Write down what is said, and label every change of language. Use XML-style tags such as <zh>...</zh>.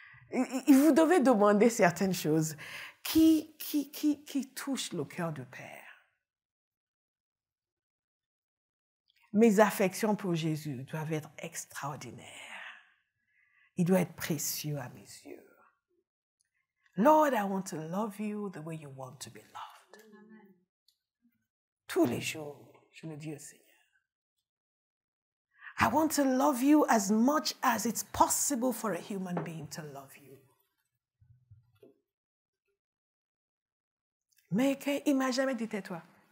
<fr>Vous devez demander certaines choses qui touchent le cœur du Père. Mes affections pour Jésus doivent être extraordinaires. Il doit être précieux à mes yeux.</fr> <en>Lord, I want to love you the way you want to be loved.</en> <fr>Tous les jours, je le dis au Seigneur.</fr> <en>I want to love you as much as it's possible for a human being to love you.</en> <fr>Mais il ne m'a jamais dit tais-toi.</fr>